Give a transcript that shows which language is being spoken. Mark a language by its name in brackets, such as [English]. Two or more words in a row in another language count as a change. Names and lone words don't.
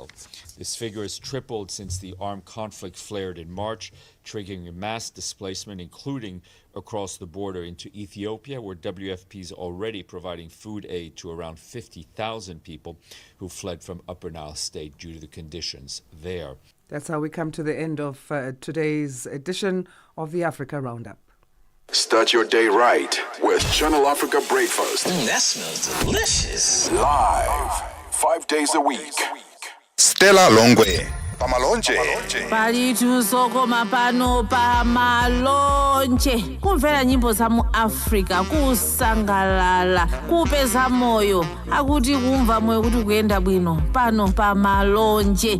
[English] This figure has tripled since the armed conflict flared in March, triggering a mass displacement, including across the border into Ethiopia, where WFP is already providing food aid to around 50,000 people who fled from Upper Nile State due to the conditions there. That's how we come to the end of today's edition of the Africa Roundup. Start your day right with Channel Africa Breakfast. That smells delicious. Live, 5 days a week. Stella Longwe, Pamalonje. [Nyanja] Palitu sokoma pano pamalonje. Kumvera nyimbo za mu Africa, kusangalala, kupeza moyo. Akuti kumva moyo kuti kuyenda bwino pano pamalonje.